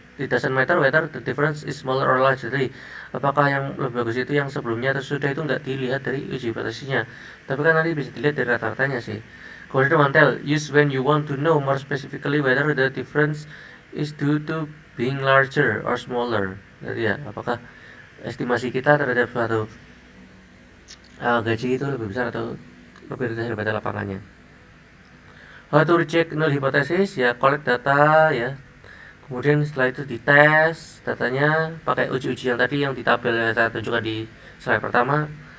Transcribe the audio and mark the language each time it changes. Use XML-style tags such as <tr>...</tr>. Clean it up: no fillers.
<en>It doesn't matter whether the difference is smaller or larger.</en> <id>Jadi apakah yang lebih bagus itu yang sebelumnya atau sudah, itu nggak dilihat dari uji hipotesisnya, tapi kan nanti bisa dilihat dari rata-ratanya sih. Kemudian</id> <en>one tell use when you want to know more specifically whether the difference is due to being larger or smaller.</en> <id>Jadi ya, apakah estimasi kita terhadap suatu gaji itu lebih besar atau lebih rendah daripada lapangannya.</id> <en>How to reject null hypothesis</en> <id>ya,</id> <en>collect data</en> <id>ya. Kemudian setelah itu dites datanya pakai uji-uji yang tadi yang di tabel yang saya tunjukkan di slide pertama.</id>